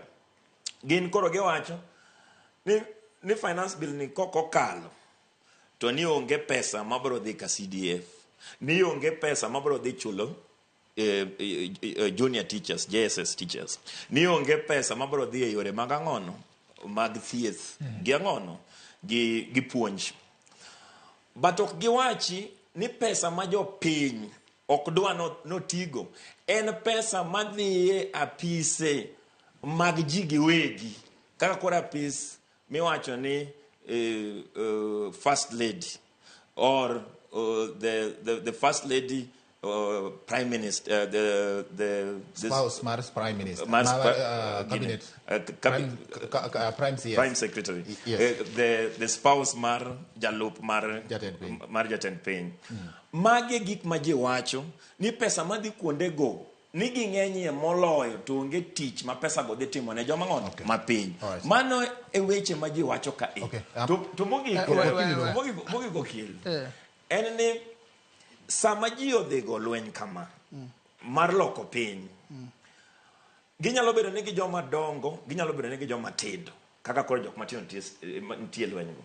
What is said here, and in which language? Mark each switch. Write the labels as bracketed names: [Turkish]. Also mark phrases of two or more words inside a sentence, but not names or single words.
[Luo (Kenya and Tanzania)] Gin koro giwacho ni [English] finance bill [Luo (Kenya and Tanzania)] ni kokokalo to ni onge pesa mabro dhi ka CDF, ni onge pesa mabro dhi chulo [English] junior teachers, JSS teachers, [Luo (Kenya and Tanzania)] ni onge pesa mabro dhi e yore mag ang'ono mag thieth gi ang'ono gi puonj. But ok giwachi ni pesa ma jopiny ok dwa notigo en pesa madhiye apise mag ji giwegi, kaka kora apis miwacho ni [English] first lady or the first lady prime minister, the spouse Mars prime minister, cabinet, prime secretary, yes. The spouse [Luo (Kenya and Tanzania)] mar jalup mar jatend piny. Mage gik ma ji wacho ni pesa madhi kuonde go ni ging'enyie moloyo to onge tich ma pesa go dhi timo ne joma ng'ono mapiny. Mano e weche ma ji wacho ka to mogik okil en ni sama ji odhigo lweny kama mar loko piny, ginyalo bedo ni gi joma dongo, ginyalo bedo ni gi joma tindo, kaka koro jok matindo nitie lweny go.